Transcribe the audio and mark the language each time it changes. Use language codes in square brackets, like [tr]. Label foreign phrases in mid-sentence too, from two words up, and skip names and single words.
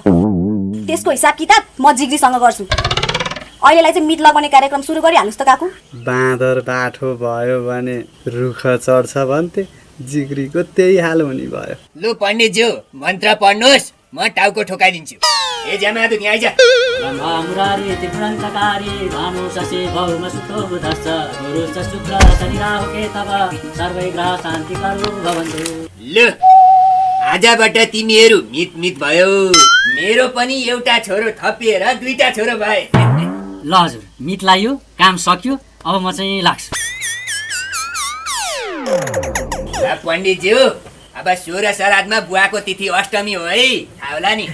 [ne] त्यसको हिसाब किताब म जिग्रीसँग गर्छु। अहिलेलाई चाहिँ मित लगाउने कार्यक्रम सुरु गरिहाल्नुस् त काकु। बाँदर बाठो भयो भने रुख चढ्छ भन्थे, जिग्रीको त्यही हाल हुने भयो। लु पण्डितज्यू मन्त्र पढ्नुहोस्, म टाउको ठोकाइदिन्छु। ए जमादु यहाँ आइज। [sa] ब्रह्मा मुरारी त्रिपुरान्तकारी भानु शशि भौम सुतो बुधश्च गुरु च शुक्र शनि राहु केतव सर्वै ग्रह शान्ति करो भवन्तु। [ne] लु आजबाट तिमीहरू मित मित भयो। मेरो पनि एउटा छोरो थपिएर दुईटा छोरो भए। ल हजुर मित लाग्यो, काम सक्यो, अब म चाहिँ लाग्छु। पण्डितज्यू अब 16 श्राद्धमा बुवाको तिथि अष्टमी हो है, थाहा होला नि।